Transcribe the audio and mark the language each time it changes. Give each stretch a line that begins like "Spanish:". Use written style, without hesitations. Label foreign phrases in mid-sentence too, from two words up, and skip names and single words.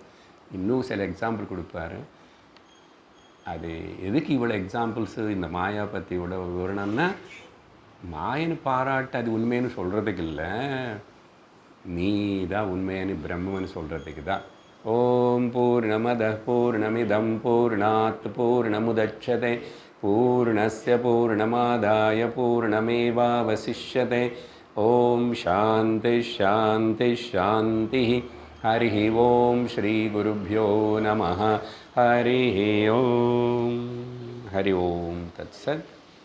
Tamil: இன்னும் சில எக்ஸாம்பிள் கொடுப்பாரு. அது எதுக்கு இவ்வளோ எக்ஸாம்பிள்ஸு இந்த மாயா பற்றி இவ்வளோ விவரணம்னா, மாயன்னு பாராட்டு அது உண்மைன்னு சொல்கிறதுக்கு இல்லை, நீ தான் உண்மையான பிரம்மன்னு சொல்கிறதுக்கு தான்.
Sanskrit: ॐ पूर्णमदः पूर्णमिदम् पूर्णात् पूर्णमुदच्यते पूर्णस्य पूर्णमादाय पूर्णमेवावशिष्यते. ॐ शान्तिः शान्तिः शान्तिः. हरि ॐ श्री गुरुभ्यो नमः. हरि ॐ। हरि ॐ तत्सत्.